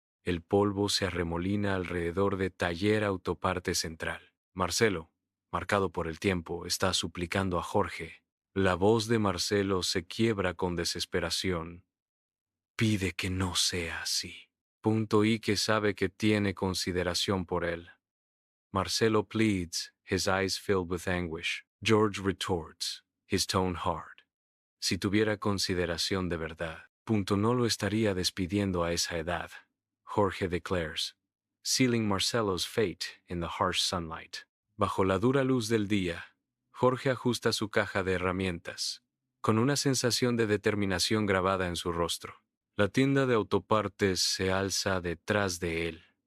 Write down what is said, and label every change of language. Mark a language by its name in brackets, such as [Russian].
[Spanish] El polvo se arremolina alrededor de Taller Autoparte Central. Marcelo, marcado por el tiempo, está suplicando a Jorge. La voz de Marcelo se quiebra con desesperación. Pide que no sea así. Punto y que sabe que tiene consideración por él. [English] Marcelo pleads, his eyes filled with anguish. George retorts, his tone hard. [Spanish] Si tuviera consideración de verdad, no lo estaría despidiendo a esa edad. [English] Jorge declares, sealing Marcelo's fate in the harsh sunlight. [Spanish] Bajo la dura luz del día, Jorge ajusta su caja de herramientas, con una sensación de determinación grabada en su rostro. La tienda de autopartes se alza detrás de él,